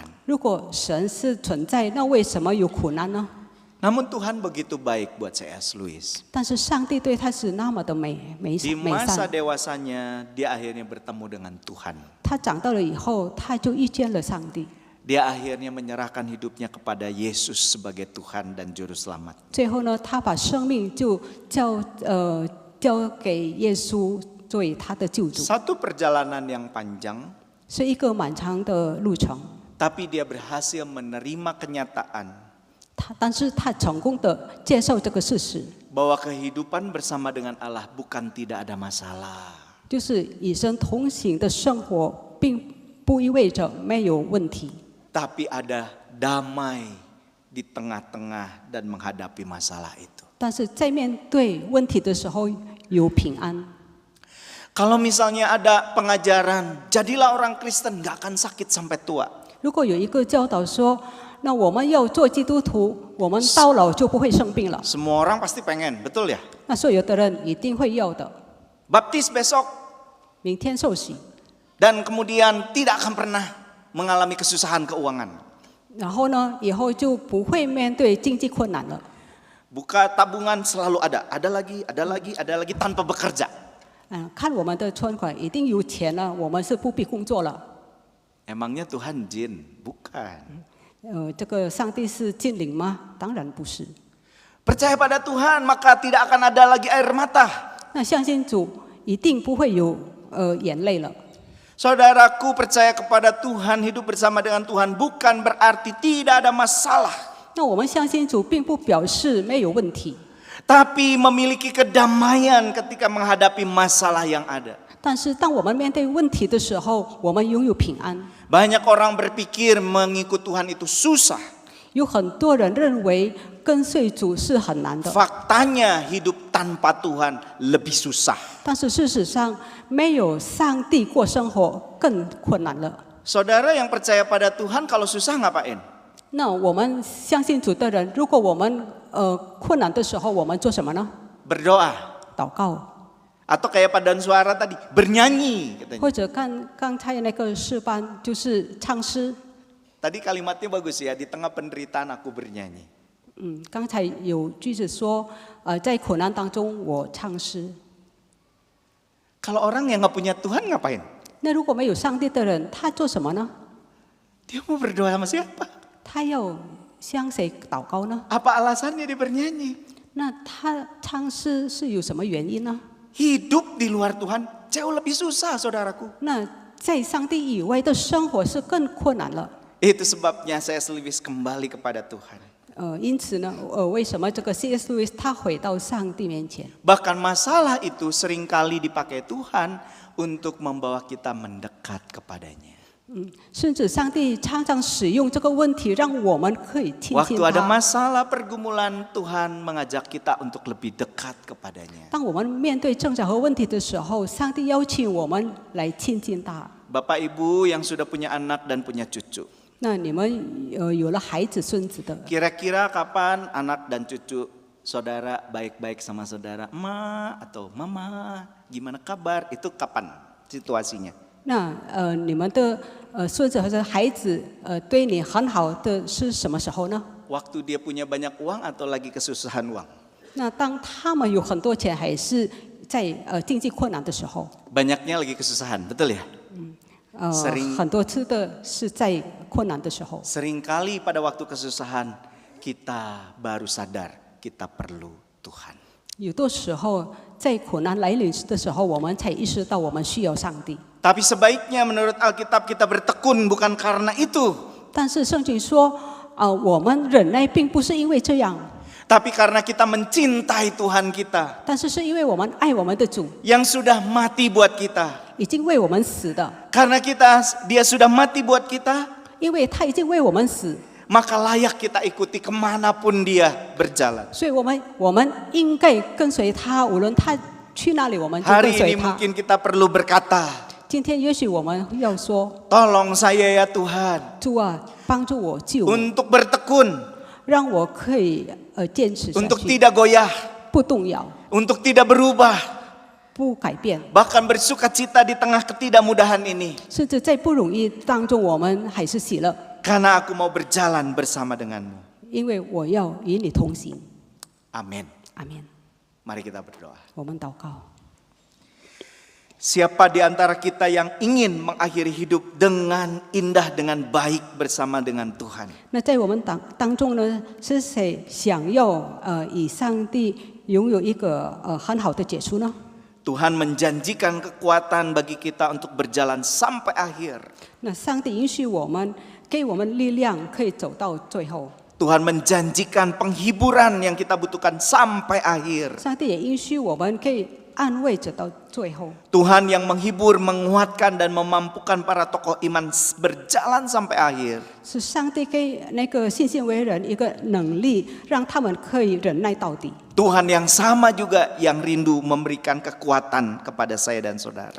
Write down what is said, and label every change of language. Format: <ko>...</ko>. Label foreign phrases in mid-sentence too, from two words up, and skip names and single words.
<zh>如果神是存在，那为什么有苦难呢？</zh> <id>Namun Tuhan begitu baik buat C.S. Lewis.</id> <zh>但是上帝对他是那么的美</zh> <id>Di</id> <zh>善。</zh> <id>masa dewasanya, dia akhirnya bertemu dengan Tuhan.</id> <zh>他长大了以后，他就遇见了上帝。</zh> <id>Dia akhirnya menyerahkan hidupnya kepada Yesus sebagai Tuhan dan Juru Selamat.</id> <zh>最后呢，他把生命就交给耶稣作为他的救主，</zh> <id>Satu perjalanan yang panjang,</id> <zh>是一个漫长的路程。</zh> <id>tapi dia berhasil menerima kenyataan</id> <zh>但是他成功的接受这个事实，</zh> <id>bahwa kehidupan bersama dengan Allah bukan tidak ada masalah.</id> <zh>就是与神同行的生活，并不意味着没有问题，</zh> <id>tapi ada damai di tengah-tengah dan menghadapi masalah itu.</id> <zh>但是在面对问题的时候有平安。</zh> <id>Kalau misalnya ada pengajaran, jadilah orang Kristen, nggak akan sakit sampai tua.</id> <zh>如果有一个教导说，那我们要做基督徒，我们到老就不会生病了。</zh> <id>Semua orang pasti pengen, betul ya?</id> <zh>那所有的人一定会要的。</zh> <id>Baptis besok,</id> <zh>明天受洗，</zh> <id>dan kemudian tidak akan pernah mengalami kesusahan keuangan.</id> <zh>然后呢，以后就不会面对经济困难了。</zh> <id>Buka tabungan selalu ada lagi, tanpa bekerja.</id> <zh>看我们的存款一定有钱了，我们是不必工作了。</zh> <id>Emangnya Tuhan jin? Bukan.</id> <zh>这个上帝是精灵吗？当然不是。</zh> <id>Percaya pada Tuhan, maka tidak akan ada lagi air mata.</id> <zh>那相信主一定不会有眼泪了。</zh> <id>Saudaraku, percaya kepada Tuhan, hidup bersama dengan Tuhan bukan berarti tidak ada masalah.</id> <zh>那我们相信主，并不表示没有问题，</zh> <id>Tapi memiliki kedamaian ketika menghadapi masalah yang ada.</id> <zh>但是当我们面对问题的时候，我们拥有平安。</zh> <id>Banyak orang berpikir mengikut Tuhan itu susah.</id> <zh>有很多人认为跟随主是很难的，</zh> <id>Faktanya hidup tanpa Tuhan lebih susah.</id> <zh>但是事实上，没有上帝过生活更困难了。</zh> <id>Saudara yang percaya pada Tuhan kalau susah ngapain?</id> <zh>那我们相信主的人，如果我们困难的时候，我们做什么呢？</zh> <id>Berdoa.</id> <zh>祷告，</zh> <id>Atau kayak paduan suara tadi, bernyanyi katanya.</id> <zh>或者刚才那个诗班就是唱诗。</zh> <id>Tadi kalimatnya bagus ya, di tengah penderitaan aku bernyanyi.</id> <zh>刚才有句子说，在苦难当中我唱诗。</zh> <id>Kalau orang yang nggak punya Tuhan ngapain?</id> <zh>那如果没有上帝的人，他做什么呢？</zh> <id>Dia mau berdoa sama siapa?</id> <zh>他要向谁祷告呢？</zh> <id>Apa alasannya dia bernyanyi?</id> <zh>那他唱诗是有什么原因呢？</zh> <id>Hidup di luar Tuhan jauh lebih susah, saudaraku.</id> <zh>那在上帝以外的生活是更困难了。</zh> <id>Itu sebabnya saya Lewis kembali kepada Tuhan.</id> <zh>因此呢，为什么这个 C.S. Lewis 他回到上帝面前？</zh> <id>Bahkan masalah itu seringkali dipakai Tuhan untuk membawa kita mendekat kepadanya.</id> <zh>甚至上帝常常使用这个问题，让我们可以亲近</zh> <id>Waktu ada</id> <zh>他。</zh> <id>masalah pergumulan, Tuhan mengajak kita untuk lebih dekat kepadanya.</id> <zh>当我们面对挣扎和问题的时候，上帝邀请我们来亲近他。</zh> <id>Bapak Ibu yang sudah punya anak dan punya cucu.</id> <zh>那你们有了孩子、孙子的，</zh> <id>Kira-kira kapan anak dan cucu saudara baik-baik sama saudara? Ma atau mama, gimana kabar? Itu kapan situasinya?</id> <zh>那你们的孙子或者孩子对你很好的是什么时候呢？</zh> <id>Waktu dia punya banyak uang atau lagi kesusahan uang?</id> <zh>那当他们有很多钱，还是在经济困难的时候？</zh> <id>Banyaknya lagi kesusahan, betul ya?</id> <zh>很多次的是在困难的时候。</zh> <id>Seringkali pada waktu kesusahan kita baru sadar kita perlu Tuhan.</id> <zh>有的时候在苦难来临的时候，我们才意识到我们需要上帝。</zh> <id>Tapi sebaiknya menurut Alkitab kita bertekun bukan karena itu.</id> <zh>但是圣经说，我们忍耐并不是因为这样，</zh> <id>Tapi karena kita mencintai Tuhan kita</id> <zh>但是是因为我们爱我们的主，</zh> <id>yang sudah mati buat kita.</id> <zh>已经为我们死的，</zh> <id>Karena dia sudah mati buat kita,</id> <zh>因为他已经为我们死，</zh> <id>maka layak kita ikuti kemanapun dia berjalan.</id> <zh>所以我们应该跟随他，无论他去哪里，我们就跟</zh> <id>Hari</id> <zh>随</zh> <id>ini</id> <zh>他。</zh> <id>mungkin kita perlu berkata,</id> <zh>今天也许我们要说，</zh> <id>tolong saya ya Tuhan</id> <zh>主啊，帮助我，救我，</zh> <id>untuk bertekun,</id> <zh>让我可以坚持下</zh> <id>untuk</id> <zh>去，</zh> <id>tidak goyah,</id> <zh>不动摇，</zh> <id>untuk tidak berubah,</id> <zh>不改变，</zh> <id>bahkan bersuka cita di tengah ketidakmudahan ini.</id> <zh>甚至在不容易当中，我们还是喜乐，</zh> <id>Karena aku mau berjalan bersama denganmu.</id> <zh>因为我要与你同行。</zh> <id>Amin.</id> <zh>阿门。</zh> <id>Mari kita berdoa.</id> <zh>我们祷告。</zh> <id>Siapa di antara kita yang ingin mengakhiri hidup dengan indah, dengan baik bersama dengan Tuhan?</id> <zh>那在我们当中呢，是谁想要与上帝拥有一个很好的结束呢？</zh> <id>Tuhan menjanjikan kekuatan bagi kita untuk berjalan sampai akhir.</id> <zh>那上帝允许我们，给我们力量，可以走到最后。</zh> <id>Tuhan menjanjikan penghiburan yang kita butuhkan sampai akhir.</id> <zh>上帝也允许我们可以安慰直到最后。</zh> <id>Tuhan yang menghibur, menguatkan dan memampukan para tokoh iman berjalan sampai akhir.</id> <zh>是上帝给那个信心为人一个能力，让他们可以忍耐到底。</zh> <id>Tuhan yang sama juga yang rindu memberikan kekuatan kepada saya dan saudara.</id>